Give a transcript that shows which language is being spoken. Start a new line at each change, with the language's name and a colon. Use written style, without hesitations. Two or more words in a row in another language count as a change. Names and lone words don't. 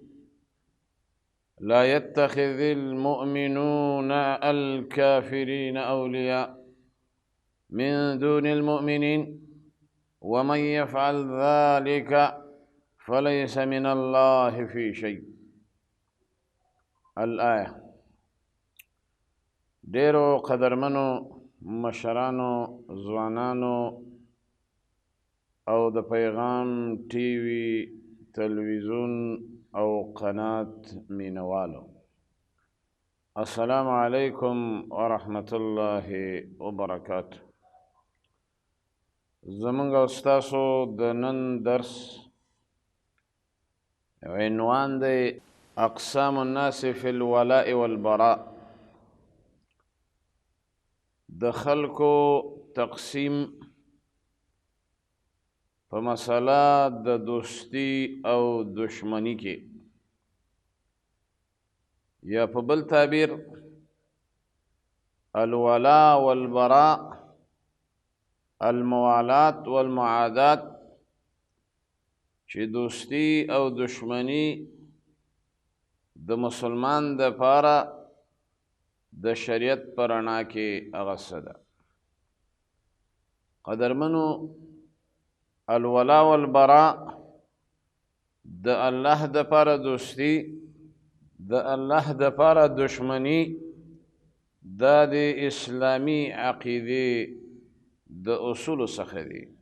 Arabic: لا يتخذ المؤمنون الكافرين أولياء من دون المؤمنين ومن يفعل ذلك فليس من الله في شيء. الآية.
Pashto: ډیرو قدرمنو مشرانو، ځوانانو او د پیغام ټي وي، تلویزیون او قنات مینوالو،
Arabic: السلام علیکم ورحمت الله وبرکاته.
Pashto: زمونږ او ستاسو د نن درس عنوان دی
Arabic: اقسام الناس فی الولاء والبراء.
Pashto: د خلکو تقسیم په مسله د دوستی او دشمنی کې، یا په بل تعبیر
Arabic: الولاء والبراء، الموالات والمعادات،
Pashto: چې دوستی او دشمنی د مسلمان د پاره د شریعت په رڼا کې هغه څه ده. قدرمنو،
Arabic: الولاء والبراء
Pashto: د الله د پاره دوستی، د الله د پاره دشمنی، دا د اسلامی عقیده د اصول څخه دی.